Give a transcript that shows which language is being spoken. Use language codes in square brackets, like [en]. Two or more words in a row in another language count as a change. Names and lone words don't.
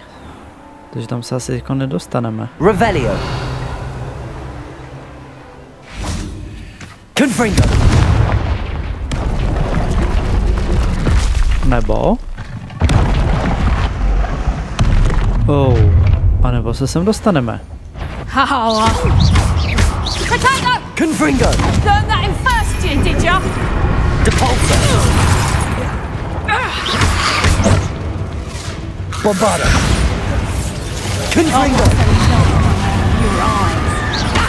[cs] Takže tam se asi jako nedostaneme. [la] Revelio. Confringo. [cs] Nebo? A nebo se sem dostaneme. [la] Confringo. [en] Learn that in first year, did ya? [la] Depulso. Bombardo. Confringo. [en] Your eyes.